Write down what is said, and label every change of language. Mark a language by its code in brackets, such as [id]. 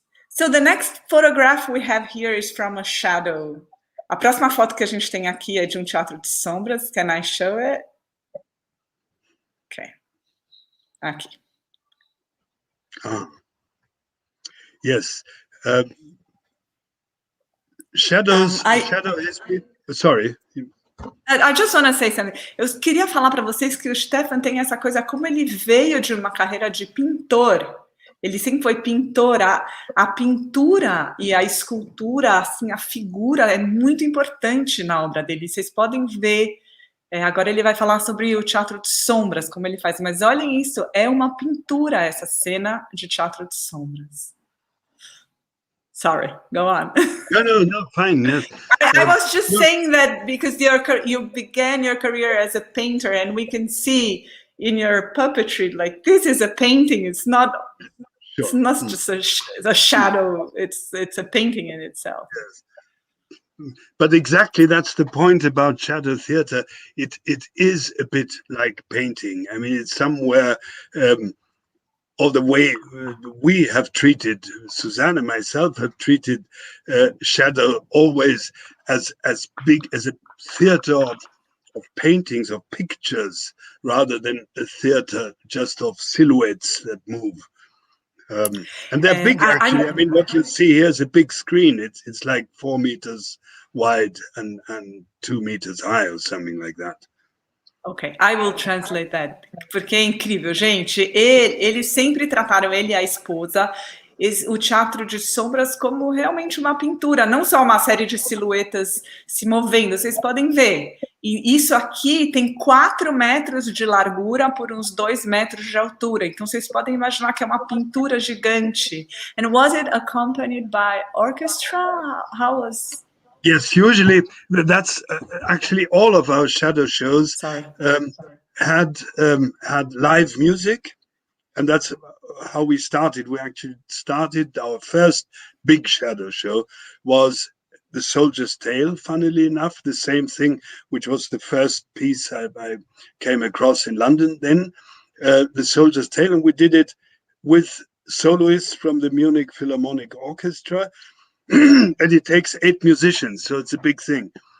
[en] So the next photograph we have here is from a shadow. [pt] A próxima foto que a gente tem aqui é de um teatro de sombras. [en] Can I show it? Okay. [pt] Aqui. [en] Yes. Shadow has been... Sorry. I just want to say something. [pt] Eu queria falar para vocês que o Stefan tem essa coisa, como ele veio de uma carreira de pintor. Ele sempre foi pintor. A pintura e a escultura, assim, a figura é muito importante na obra dele. Vocês podem ver. Agora ele vai falar sobre o teatro de sombras, como ele faz. Mas olhem isso, é uma pintura essa cena de teatro de sombras. [en] Sorry, go on. No, fine. Yes. I was just saying that because you began your career as a painter, and we can see in your puppetry, like, this is a painting. It's not, sure. It's not just a shadow. It's a painting in itself. Yes. But exactly, that's the point about shadow theater. It is a bit like painting. I mean, it's somewhere, or the way we have treated, Susanne and myself have treated shadow always as big as a theater of paintings, of pictures, rather than a theater just of silhouettes that move. And they're big, actually. I mean, what you see here is a big screen. It's like 4 meters wide and 2 meters high or something like that. Ok, I will translate that, [pt] porque é incrível, gente. Eles sempre trataram ele e a esposa, o teatro de sombras, como realmente uma pintura, não só uma série de silhuetas se movendo. Vocês podem ver. E isso aqui tem 4 metros de largura por uns 2 metros de altura. Então, vocês podem imaginar que é uma pintura gigante. [en] And was it accompanied by orchestra? How was... Yes, usually that's actually all of our shadow shows had live music, and that's how we started. We actually started our first big shadow show was The Soldier's Tale, funnily enough, the same thing, which was the first piece I came across in London then, The Soldier's Tale, and we did it with soloists from the Munich Philharmonic Orchestra, and it takes 8 musicians, so it's a big thing.